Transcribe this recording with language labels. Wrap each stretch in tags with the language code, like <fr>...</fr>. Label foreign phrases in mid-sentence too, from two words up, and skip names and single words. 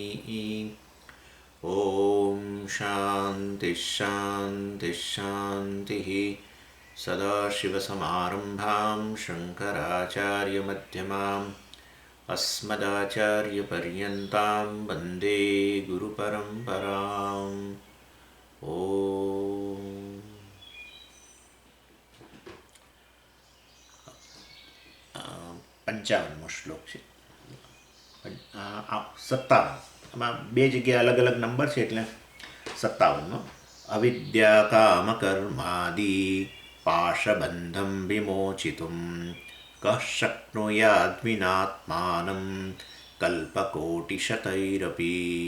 <sa>ॐ शान्तिः शान्तिः शान्तिः। सदाशिवसमारम्भां शङ्कराचार्यमध्यमाम् अस्मदाचार्यपर्यन्तां वन्दे गुरुपरम्पराम्।</sa> <gu>ॐ 55મો શ્લોક છે. 57 આમાં બે જગ્યાએ અલગ અલગ નંબર છે એટલે 57નો.</gu> <sa>अविद्या कामकर्मादि पाशबन्धम् विमोचितुम् कः शक्नुयाद्विनात्मानं कल्पकोटिशतैरपि.</sa>